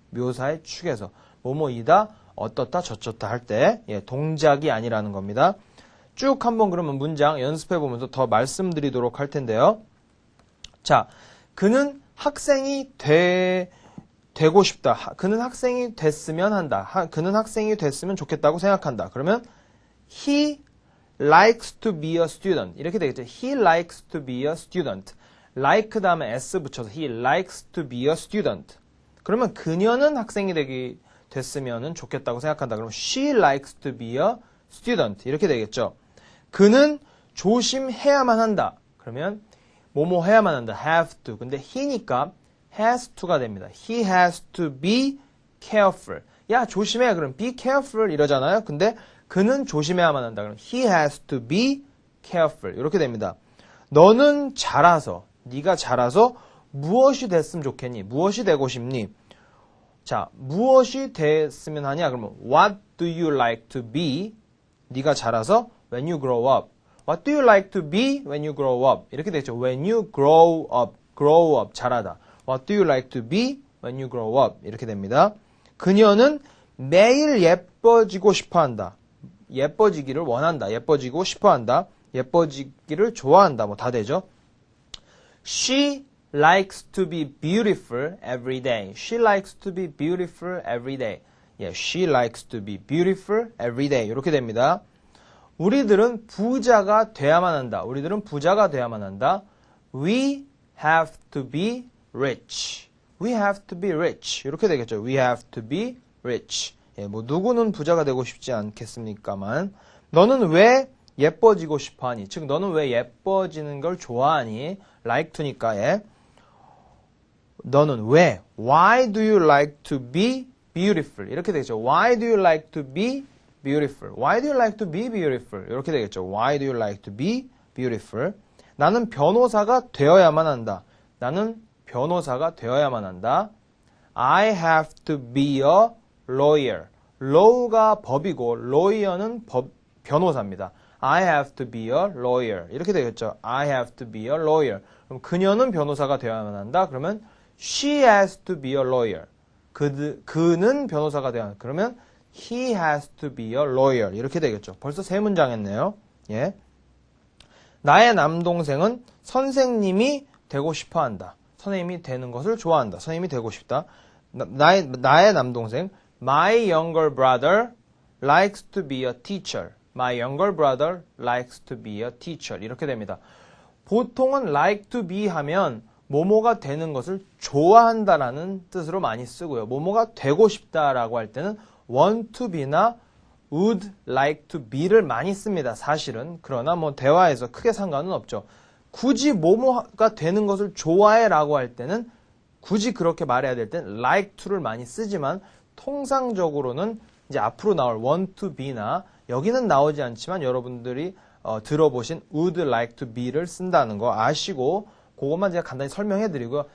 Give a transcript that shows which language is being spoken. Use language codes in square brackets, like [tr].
[ko] 묘사의 축에서. 뭐뭐이다, 어떻다, 저쩌다 할 때 동작이 아니라는 겁니다. 쭉 한번 그러면 문장 연습해 보면서 더 말씀드리도록 할 텐데요. 자, 그는 학생이 되고 싶다. 그는 학생이 됐으면 한다. 그는 학생이 됐으면 좋겠다고 생각한다. 그러면 [en] he likes to be a student. [ko] 이렇게 되겠죠. [en] He likes to be a student. like [ko] 다음에 [en] s [ko] 붙여서 [en] he likes to be a student. [ko] 그러면 그녀는 학생이 됐으면 좋겠다고 생각한다. 그럼 [en] she likes to be a student. [ko] 이렇게 되겠죠. 그는 조심해야만 한다. 그러면 뭐뭐 해야만 한다. [en] have to. [ko] 근데 he니까 has to가 됩니다. [en] He has to be careful. [ko] 야, 조심해. 그럼 [en] be careful [ko] 이러잖아요. 근데 그는 조심해야만 한다. 그럼 [en] he has to be careful. [ko] 이렇게 됩니다. 너는 자라서, 네가 자라서 무엇이 됐으면 좋겠니? 무엇이 되고 싶니? 자, 무엇이 됐으면 하냐? 그러면 [en] what do you like to be? [ko] 네가 자라서 [en] when you grow up. What do you like to be when you grow up? [ko] 이렇게 되죠. [en] When you grow up, [ko] 자라다. [en] What do you like to be when you grow up? [ko] 이렇게 됩니다. 그녀는 매일 예뻐지고 싶어 한다. 예뻐지기를 원한다. 예뻐지고 싶어 한다. 예뻐지기를 좋아한다. 뭐 다 되죠. [en] She likes to be beautiful every day. She likes to be beautiful every day. She likes to be beautiful every day. [ko] 이렇게 됩니다. 우리들은 부자가 돼야만 한다. 우리들은 부자가 돼야만 한다. [en] We have to be rich. We have to be rich. [ko] 이렇게 되겠죠. [en] We have to be rich. [ko] 뭐 누구는 부자가 되고 싶지 않겠습니까만 너는 왜 예뻐지고 싶어 하니? 즉 너는 왜 예뻐지는 걸 좋아하니? like to니까 너는 왜? [en] Why do you like to be beautiful? [ko] 이렇게 되겠죠. [en] Why do you like to be beautiful? Why do you like to be beautiful? [ko] 이렇게 되겠죠. [en] Why do you like to be beautiful? [ko] 나는 변호사가 되어야만 한다. 나는 변호사가 되어야만 한다. [en] I have to be a lawyer. [ko] law가 법이고 lawyer는 변호사입니다. [en] I have to be a lawyer. [ko] 이렇게 되겠죠. [en] I have to be a lawyer. [ko] 그럼 그녀는 변호사가 되어야만 한다. 그러면 [en] she has to be a lawyer. [ko] 그는 변호사가 되어야 한다. 그러면 [en] he has to be a lawyer. [ko] 이렇게 되겠죠. 벌써 세 문장 했네요. 예. 나의 남동생은 선생님이 되고 싶어 한다. 선생님이 되는 것을 좋아한다. 선생님이 되고 싶다. 나의 남동생 [en] My younger brother likes to be a teacher. My younger brother likes to be a teacher. [ko] 이렇게 됩니다. 보통은 like to be 하면 뭐뭐가 되는 것을 좋아한다라는 뜻으로 많이 쓰고요. 뭐뭐가 되고 싶다라고 할 때는 want to be나 would like to be를 많이 씁니다. 사실은. 그러나 뭐 대화에서 크게 상관은 없죠. 굳이 뭐뭐가 되는 것을 좋아해라고 할 때는 굳이 그렇게 말해야 될 땐 like to를 많이 쓰지만 통상적으로는 이제 앞으로 나올 want to be나 여기는 나오지 않지만 여러분들이 들어보신 would like to be를 쓴다는 거 아시고 그것만 제가 간단히 설명해 드리고요.